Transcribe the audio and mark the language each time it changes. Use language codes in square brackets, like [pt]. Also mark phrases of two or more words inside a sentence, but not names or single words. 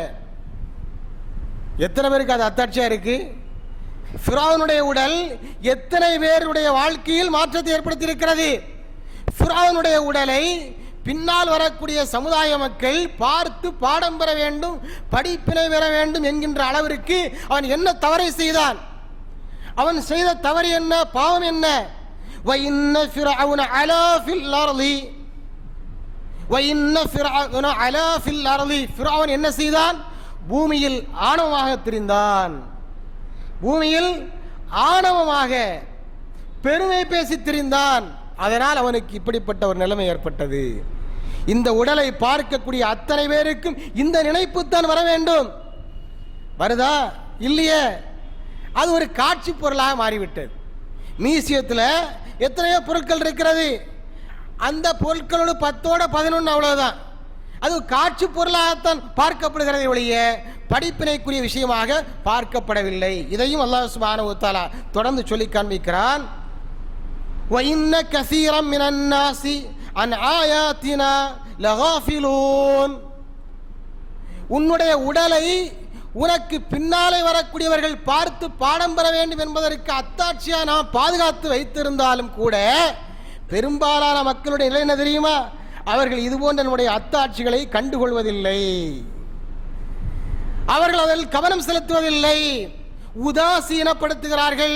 [ta] எத்தனை பேருக்கு அது அத்தாட்சியா இருக்கு? ஃபிரௌனுடைய உடல் எத்தனை பேருடைய வாழ்க்கையில் மாற்றத்தை ஏற்படுத்தி இருக்கிறது. ஃபிரௌனுடைய உடலை பின்னால் வரக்கூடிய சமுதாய மக்கள் பார்த்து பாடம் பெற வேண்டும், படிப்பினை பெற வேண்டும் என்கின்ற அளவிற்கு அவன் என்ன தவறை செய்தான்? அவன் செய்த தவறு என்ன, பாவம் என்ன? [ar] وَإِنَّ فِرْعَوْنَ عَلَا فِي الْأَرْضِ وَإِنَّ فِرْعَوْنَ عَلَا فِي الْأَرْضِ. [ta] ஃபிரௌன் என்ன செய்தான்? பூமியில் ஆணவமாக திரிந்தான். பூமியில் ஆணவமாக பெருமை பேசி திரிந்தான். அதனால் அவனுக்கு இப்படிப்பட்ட ஒரு நிலைமை ஏற்பட்டது. இந்த உடலை பார்க்கக்கூடிய அத்தனை பேருக்கும் இந்த நினைப்பு தான் வர வேண்டும். வருதா? இல்லையே. அது ஒரு காட்சி பொருளாக மாறிவிட்டது. மியூசியத்தில் எத்தனையோ பொருட்கள் இருக்கிறது, அந்த பொருட்களோடு 10ஓட 11 அவ்வளவுதான். அது காட்சி பொருளாகத்தான் பார்க்கப்படுகிறதை ஒழிய படிப்பினைக்குரிய விஷயமாக பார்க்கப்படவில்லை. இதையும் [ar] الله سبحانه وتعالى [ta] தொடர்ந்து சொல்லி காண்பிக்கிறான். [ar] وَإِنَّ كَثِيرًا مِنَ النَّاسِ عَنْ آيَاتِنَا لَغَافِلُونَ. [ta] உன்னுடைய உடலை உனக்கு பின்னாலே வரக்கூடியவர்கள் பார்த்து பாடம் பெற வேண்டும் என்பதற்கு அத்தாட்சியாக நாம் பாதுகாத்து வைத்திருந்தாலும் கூட பெரும்பாலான மக்களுடைய நிலை என்ன தெரியுமா? அவர்கள் இதுபோன்ற நம்முடைய அத்தாட்சிகளை கண்டுகொள்வதில்லை, அவர்கள் அதில் கவனம் செலுத்துவதில்லை, உதாசீனப்படுத்துகிறார்கள்.